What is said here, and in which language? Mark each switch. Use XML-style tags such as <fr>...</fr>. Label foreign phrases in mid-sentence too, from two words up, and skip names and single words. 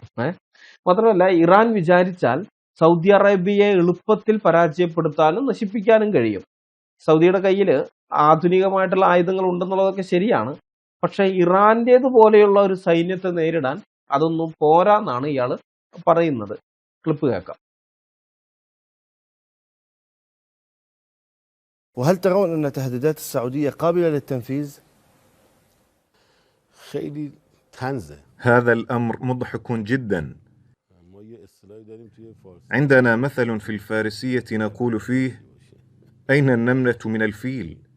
<ml>മാത്രമല്ല, ഇറാൻ വിചാരിച്ചാൽ സൗദി അറേബ്യയെ എളുപ്പത്തിൽ പരാജയപ്പെടുത്താനും നശിപ്പിക്കാനും കഴിയും. സൗദിയുടെ കയ്യിൽ ആധുനികമായിട്ടുള്ള ആയുധങ്ങൾ ഉണ്ടെന്നുള്ളതൊക്കെ ശരിയാണ്. പക്ഷെ ഇറാന്റേതുപോലെയുള്ള ഒരു സൈന്യത്തെ നേരിടാൻ അതൊന്നും പോരാന്നാണ് ഇയാൾ പറയുന്നത്. ക്ലിപ്പ് കേൾക്കാം.</ml> <ar>وهل ترون أن تهديدات السعودية قابلة للتنفيذ؟</ar> <fa>خیلی طنزه.</fa> <ar>هذا الأمر مضحك جدا. عندنا مثل في الفارسية نقول فيه أين النملة من الفيل؟</ar>